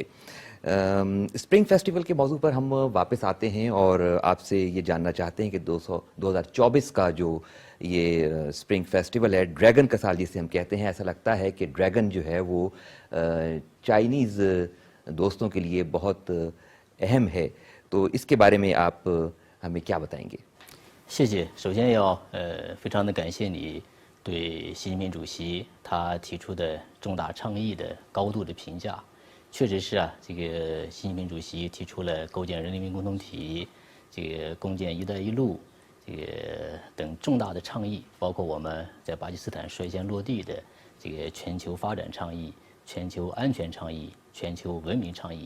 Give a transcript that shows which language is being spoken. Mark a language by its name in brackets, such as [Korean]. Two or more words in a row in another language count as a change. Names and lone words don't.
[Urdu] سپرنگ فیسٹیول کے موضوع پر ہم واپس آتے ہیں اور آپ سے یہ جاننا چاہتے ہیں کہ 2024 کا جو یہ سپرنگ فیسٹیول ہے، ڈریگن کا سال جسے ہم کہتے ہیں، ایسا لگتا ہے کہ ڈریگن جو ہے وہ چائنیز دوستوں کے لیے بہت اہم ہے. تو اس کے بارے میں آپ ہمیں کیا بتائیں گے? [Chinese] 谢谢。首先要非常的感谢你对习近平主席他提出的重大倡议的高度的评价。确实是啊，这个习近平主席提出了构建人民共同体，这个共建“一带一路”这个等重大的倡议，包括我们在巴基斯坦率先落地的这个全球发展倡议、全球安全倡议、全球文明倡议。